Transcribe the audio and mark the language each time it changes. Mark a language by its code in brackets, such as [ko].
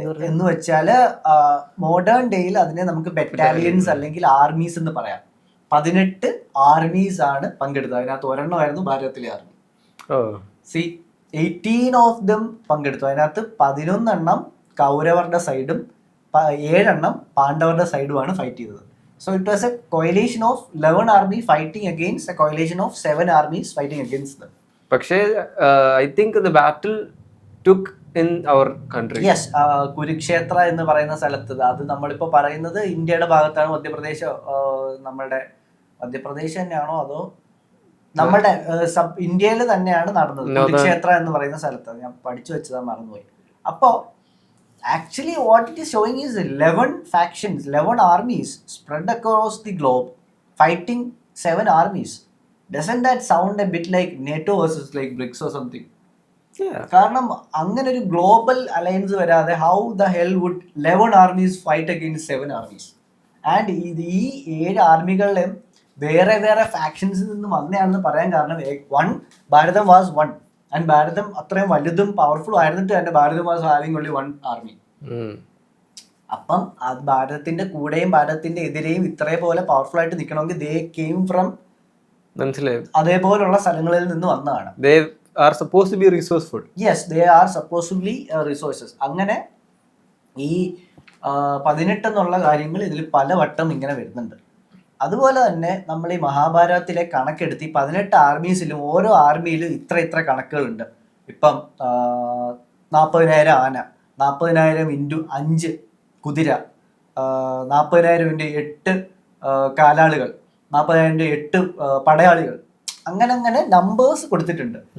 [ml] എന്ന് വെച്ചാല് മോഡേൺ ഡേയിൽ അതിനെ നമുക്ക് ബറ്റാലിയൻസ് അല്ലെങ്കിൽ ആർമീസ് എന്ന് പറയാം. 18 ആർമീസ് ആണ് പങ്കെടുത്തത്. അതിനകത്ത് ഒരെണ്ണമായിരുന്നു ഭാരതത്തിലെ ആർമി. 18 [en] of them [ml] പങ്കെടുത്തു. അതിനകത്ത് 11 എണ്ണം കൗരവരുടെ സൈഡും 7 എണ്ണം പാണ്ഡവരുടെ സൈഡുമാണ് ഫൈറ്റ് ചെയ്തത്. [en] So it was a coalition of 11 army fighting against a coalition of 7 armies fighting against them. പക്ഷേ I think the battle took in our country. [ml] Yes, Kurukshetra എന്ന് പറയുന്ന സ്ഥലത്ത്, അത് നമ്മളിപ്പോൾ പറയുന്നത് ഇന്ത്യയുടെ ഭാഗത്താണ്. നമ്മുടെ മധ്യപ്രദേശ് തന്നെയാണോ അതോ നമ്മുടെ ഇന്ത്യയിൽ തന്നെയാണ് നടന്നത്. കുരുക്ഷേത്ര എന്ന് പറയുന്ന സ്ഥലത്ത്. ഞാൻ പഠിച്ചു വെച്ചതാ, മറന്നുപോയി. [en] അപ്പോൾ actually what it is showing is 11 factions, 11 armies spread across the globe fighting 7 armies. Doesn't that sound a bit like NATO versus like BRICS or something? [ml] കാരണം അങ്ങനെ ഒരു ഗ്ലോബൽ അലയൻസ് വരാതെ [en] How the hell would 11 armies fight against 7 armies? [ml] And ഈ 7 ആർമികളിലും വേറെ വേറെ ഫാക്ഷൻസിൽ നിന്ന് വന്നതാണെന്ന് പറയാൻ കാരണം ഭാരതം [en] was one, [ml] ആൻഡ് ഭാരതം അത്രയും വലുതും പവർഫുൾ ആയിരുന്നിട്ട് തന്നെ ഭാരതം [en] Was having only 1 army. [ml] അപ്പം അത് ഭാരതത്തിന്റെ കൂടെയും ഭാരതത്തിന്റെ എതിരെയും ഇത്രേ പോലെ പവർഫുൾ ആയിട്ട് നിൽക്കണമെങ്കിൽ [en] they came from, [ml] മനസ്സിലായി, അതേപോലുള്ള സ്ഥലങ്ങളിൽ നിന്ന് വന്നതാണ്. [en] they are supposed to be resourceful. Yes, they are supposedly resources. [ml] അങ്ങനെ ഈ 18 എന്നുള്ള കാര്യങ്ങൾ ഇതിൽ പലവട്ടം ഇങ്ങനെ വരുന്നുണ്ട്. അതുപോലെ തന്നെ നമ്മൾ ഈ മഹാഭാരതത്തിലെ കണക്കെടുത്ത് ഈ 18 ആർമീസിലും ഓരോ ആർമിയിലും ഇത്ര കണക്കുകളുണ്ട്. ഇപ്പം 40,000 ആന, 40,000 ഇൻറ്റു 5 കുതിര, 40,000 ഇൻറ്റു 8 കാലാളുകൾ, 40,000 8 പടയാളികൾ, അങ്ങനെ നമ്പേഴ്സ് കൊടുത്തിട്ടുണ്ട്.